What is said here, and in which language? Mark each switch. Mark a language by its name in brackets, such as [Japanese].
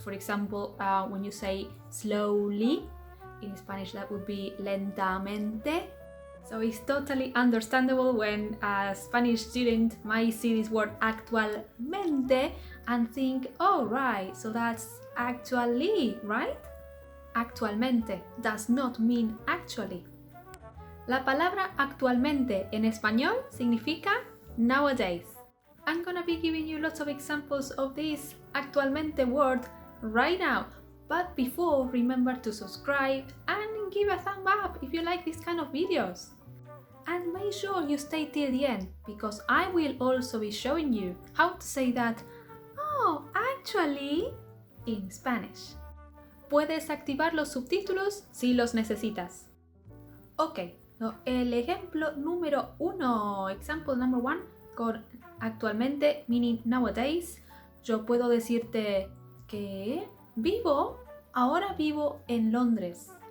[English] For example, when you say slowly, in Spanish that would be lentamente. So it's totally understandable when a Spanish student might see this word actualmente and think, oh right, so that's actually, right? Actualmente does not mean actually. [Spanish] La palabra actualmente en español significa nowadays. [English] I'm gonna be giving you lots of examples of this actualmente word right now. But before, remember to subscribe and give a thumb up if you like this kind of videos. And make sure you stay till the end, because I will also be showing you how to say that, oh, actually, in Spanish. [Spanish] Puedes activar los subtítulos si los necesitas. Ok, el ejemplo número 1, [English] example number 1, [Spanish] con actualmente, [English] meaning nowadays, [Spanish] yo puedo decirte que ahora vivo en Londres.